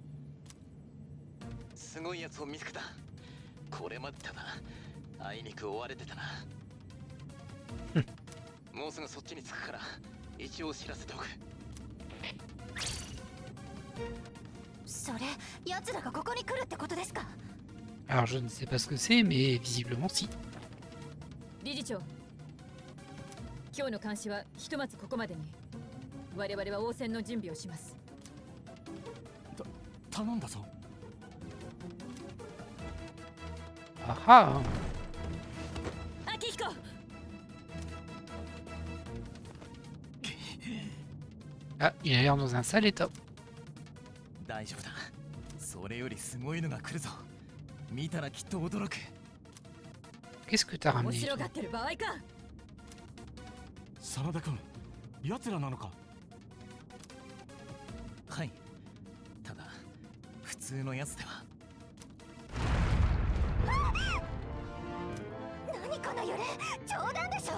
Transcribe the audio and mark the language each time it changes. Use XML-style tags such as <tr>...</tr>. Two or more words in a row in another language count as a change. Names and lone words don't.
<ja>すごいやつを見つけた。これまでだな。あいにく追われてたな。もうすぐそっちに着くから一応知らせておく。それ、奴らがここに来るってことですか？</ja> <fr>Alors je ne sais pas ce que c'est, mais visiblement si.</fr> <ja>理事長、今日の監視はひとまずここまでに。我々は応戦の準備をします。頼んだぞ。 Ah ah. 秋彦、</ja> <fr>Ah, il a l'air dans un sale état.</fr> <ja>大丈夫だ。それよりすごいのが来るぞ。見たらきっと驚く。</ja> <fr>Qu'est-ce que t'as</fr> <ja>面</ja> <fr>ramené</fr> <ja>白</ja> <fr>toi?</fr> <ja>がってる場合か。真田君、奴らなのか？はい。ただ普通のやつでは。何この揺れ、冗談でしょ。</ja>